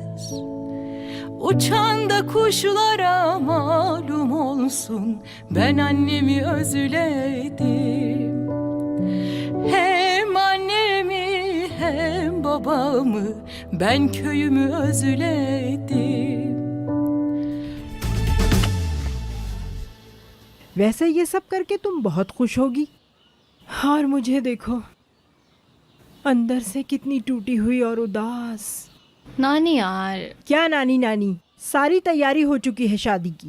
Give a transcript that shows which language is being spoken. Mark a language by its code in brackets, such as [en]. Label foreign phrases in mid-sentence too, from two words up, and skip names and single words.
[tr] Uçan da kuşlara malum olsun, ben annemi özledim. Hem annemi hem babamı, ben köyümü özledim. [hi] वैसे ये सब करके तुम बहुत खुश होगी, और मुझे देखो अंदर से कितनी टूटी हुई और उदास। नानी यार। क्या नानी नानी, सारी तैयारी हो चुकी है शादी की।